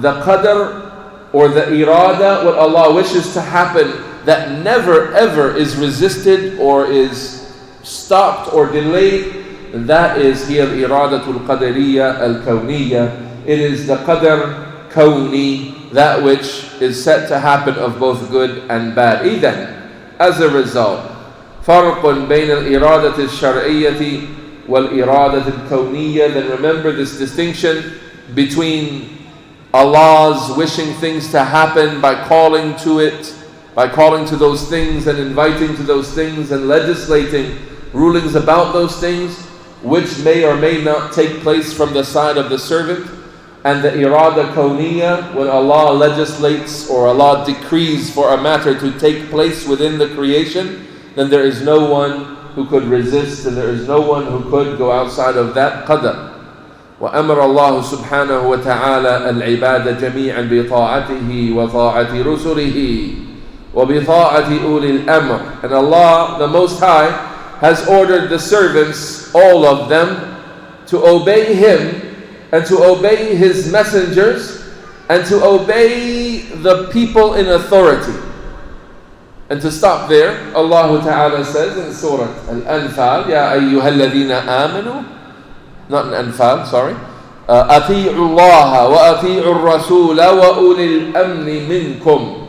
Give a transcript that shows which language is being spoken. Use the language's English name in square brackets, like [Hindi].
[English] The qadr or the irada, what Allah wishes to happen, that never ever is resisted or is stopped or delayed, and that is [Arabic] هي الإرادة القدرية الكونية. [English] It is the qadr kawni, that which is set to happen of both good and bad. [Arabic] إذن, [English] as a result, [Arabic] فرق بين الإرادة الشرعية والإرادة الكونية. [English] Then remember this distinction between Allah's wishing things to happen by calling to it, by calling to those things and inviting to those things and legislating rulings about those things, which may or may not take place from the side of the servant, and the irada kawniyya, when Allah legislates or Allah decrees for a matter to take place within the creation, then there is no one who could resist and there is no one who could go outside of that qadr. [Arabic] وأمر الله سبحانه وتعالى العباد جميعا بطاعته وطاعة رسله وبطاعة أولي الأمر. [English] And Allah, the Most High, has ordered the servants, all of them, to obey Him and to obey His messengers and to obey the people in authority. And to stop there, Allah Ta'ala says in Surah Al-Anfal, [Arabic] يَا أَيُّهَا الَّذِينَ آمَنُوا, [English] not in Anfal, sorry, [Arabic] أَطِيعُوا اللَّهَ وَأَطِيعُوا الرَّسُولَ وَأُولِي الْأَمْنِ مِنْكُمْ.